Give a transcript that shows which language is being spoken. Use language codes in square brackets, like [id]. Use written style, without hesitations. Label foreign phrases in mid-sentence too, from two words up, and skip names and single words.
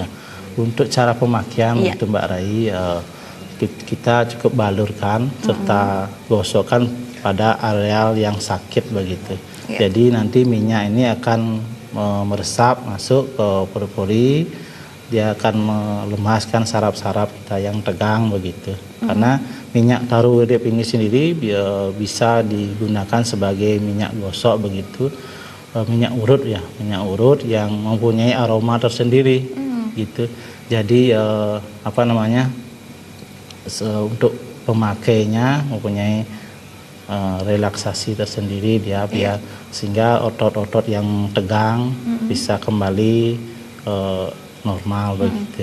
[id] Untuk cara pemakaian itu Mbak Rai, kita cukup balurkan serta gosokkan pada areal yang sakit begitu. Jadi nanti minyak ini akan meresap masuk ke pori-pori, dia akan melemaskan saraf-saraf kita yang tegang begitu. Karena minyak taru urip ini sendiri bisa digunakan sebagai minyak gosok begitu, minyak urut ya, minyak urut yang mempunyai aroma tersendiri gitu. Jadi untuk pemakainya mempunyai relaksasi tersendiri dia sehingga otot-otot yang tegang bisa kembali normal begitu.